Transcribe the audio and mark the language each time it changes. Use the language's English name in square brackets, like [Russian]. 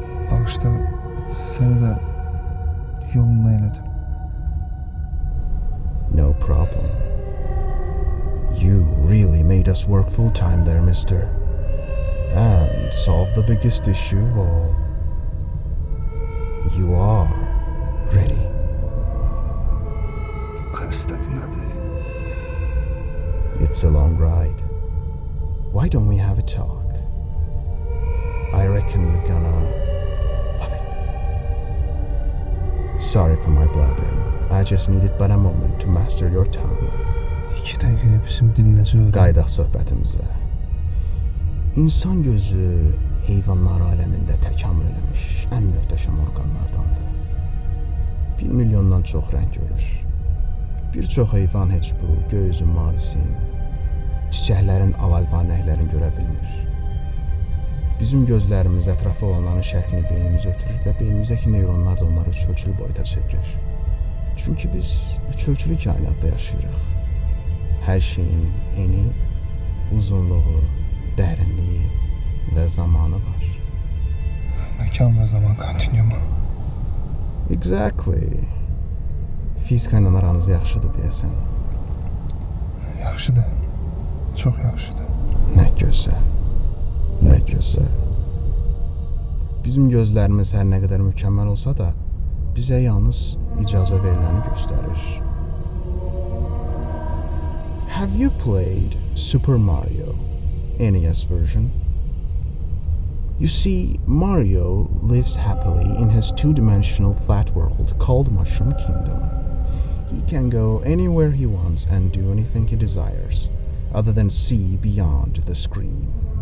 [Azerbaijani] Bağışla, səni də yoluna elədim. [English] No problem. You really made us work full time there, mister. And solve the biggest issue of all. You are ready. [Azerbaijani] Xəstədir nədir? [English] It's a long ride. Why don't we have a talk? I reckon you're gonna love it. Sorry for my blabbering. I just needed but a moment to master your tongue. [Azerbaijani] 2 dəqiqəyə bizim dinləcə öyrən. Qaydaq söhbətimizə. İnsan gözü heyvanlar aləmində təkamül eləmiş ən möhtəşəm orqanlardandır. 1 milyondan çox rəng görür. Bir çox heyvan heç bu göy üzün mavisin, çiçəklərin al-alvan rənglərini görə bilmir. Bizim gözlərimiz ətrafda olanların şərqini beynimiz ötürür və beynimizdəki neyronlar da onları üç ölçülü boyuta çevirir. Çünki biz üç ölçülü kainatda yaşayırıq. Hər şeyin eni, uzunluğu, dərinliyi və zamanı var. Məkan və zaman kontinuumu. [English] Exactly. [Azerbaijani] Fizika ilə aranız yaxşıdır deyəsən. Yaxşıdır. Çox yaxşıdır. Nə gözəl. Nə gözəl. Bizim gözlərimiz hər nə qədər mükəmməl olsa da, bizə yalnız icazə veriləni göstərir. [English] Have you played Super Mario NES version? You see, Mario lives happily in his two-dimensional flat world called Mushroom Kingdom. He can go anywhere he wants and do anything he desires, other than see beyond the screen.